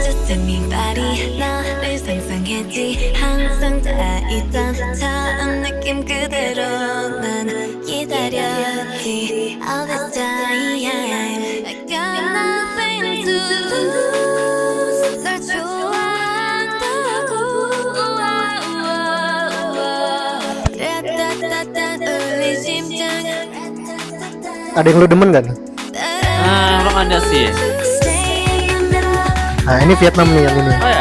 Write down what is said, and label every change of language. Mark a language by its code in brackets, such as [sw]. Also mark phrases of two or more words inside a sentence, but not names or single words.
[ko] anybody 나를 상상했지 항상 다 있던 처음 느낌 그대로 난 기다렸지 [en] all this time I got nothing to lose [ko] 널 좋아한다고 따따따따 울린 심장 [id] Ada yang lu demen gak nih? Orang ada sih. Nah ini Vietnam nih yang ini. Oh ya.